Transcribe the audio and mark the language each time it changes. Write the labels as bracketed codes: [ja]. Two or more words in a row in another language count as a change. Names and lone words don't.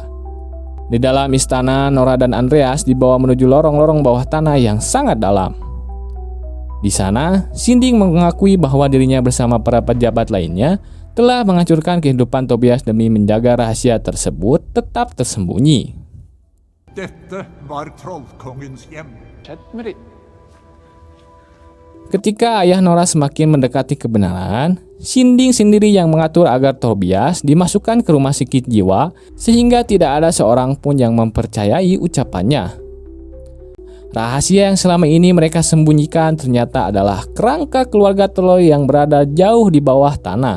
[id] Di dalam istana, Nora dan Andreas dibawa menuju lorong-lorong bawah tanah yang sangat dalam. Di sana, Sinding mengakui bahwa dirinya bersama para pejabat lainnya telah menghancurkan kehidupan Tobias demi menjaga rahasia tersebut tetap tersembunyi. [no] Dette var trollkongens hjem. [id] Ketika ayah Nora semakin mendekati kebenaran, Sinding sendiri yang mengatur agar Tobias dimasukkan ke rumah sakit jiwa sehingga tidak ada seorang pun yang mempercayai ucapannya. Rahasia yang selama ini mereka sembunyikan ternyata adalah kerangka keluarga troll yang berada jauh di bawah tanah.